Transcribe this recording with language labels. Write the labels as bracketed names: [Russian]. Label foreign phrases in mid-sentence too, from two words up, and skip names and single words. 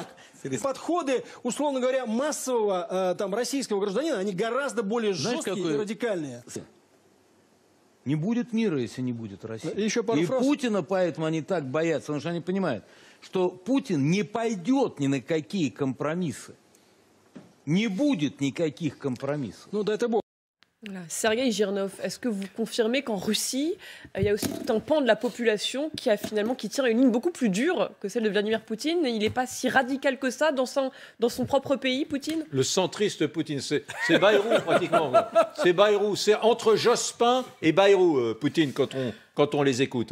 [Russian] Подходы, условно говоря, массового там, российского гражданина, они гораздо более жесткие и радикальные. Не будет мира, если не будет России. Еще пару фраз. Путина поэтому они так боятся, потому что они понимают, что Путин не пойдет ни на какие компромиссы. Не будет никаких компромиссов. Ну, да, это бог. [French] Voilà. Sergueï Girnov, est-ce que vous confirmez qu'en Russie, il y a aussi tout un pan de la population qui tire une ligne beaucoup plus dure que celle de Vladimir Poutine? Il n'est pas si radical que ça dans son propre pays, Poutine? Le centriste Poutine, c'est Bayrou pratiquement. C'est Bayrou, c'est entre Jospin et Bayrou, Poutine, quand on les écoute.